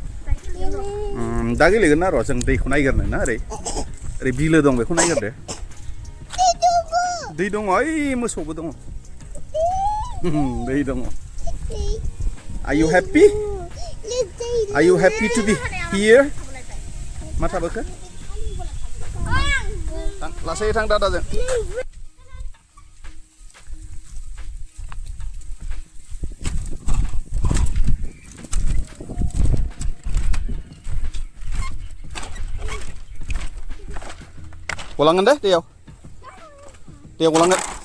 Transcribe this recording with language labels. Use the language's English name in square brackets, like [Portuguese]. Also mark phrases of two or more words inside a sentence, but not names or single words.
[Bodo] दा गेलेगोन ना र', जों दैखौ नायग्रोनो ना। ओरै बिलो दं, बेखौ नायग्रोदो। दै दङ, ओइ मोसौबो दङ। दै दङ। [English] Are you happy? Are you happy to be here? [Bodo] मा थाबोखो? लासै थां दादाजों। गलांगोन दे, दैयाव गलांगोन।